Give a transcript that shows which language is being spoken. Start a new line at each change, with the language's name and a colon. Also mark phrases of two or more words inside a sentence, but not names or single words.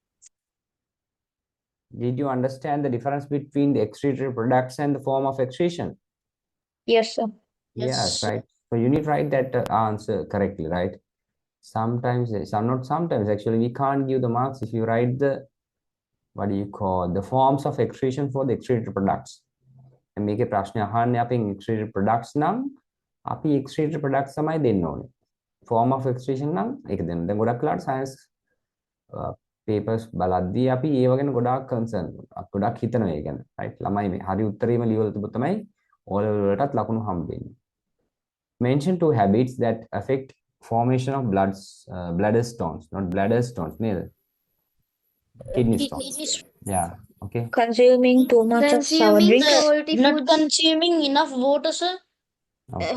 English: Did you understand the difference between the excretory products and the form of excretion? Yes, sir. Yes, Yes. right. So you need to write that answer correctly, right? Sometimes, not sometimes, actually, we can't give the marks if you write the, what do you call, the forms of excretion for the excretory products.
Sinhala: And මේකේ ප්‍රශ්න අහන්නේ අපෙන්
English: excretory products
Sinhala: නම් අපි
English: excretory products
Sinhala: තමයි දෙන්න ඕනේ.
English: Form of excretion
Sinhala: නම් ඒක දෙන්න. දැන් ගොඩක් වෙලාවට
English: science papers
Sinhala: බලද්දී අපි ඒව ගැන ගොඩාක් concern ගොඩක් හිතනවා ඒ ගැන. right? ළමයි මේ හරි උත්තරේම ලියවලා තිබ්බොත් තමයි O level වලටත් ලකුණු හම්බෙන්නේ.
English: Mention two habits that affect formation of bladder stones, not bladder stones, neither. Kidney stones. Yeah, okay. Consuming too much of sour Consuming drinks. salty Not foods. consuming enough water, sir. Okay.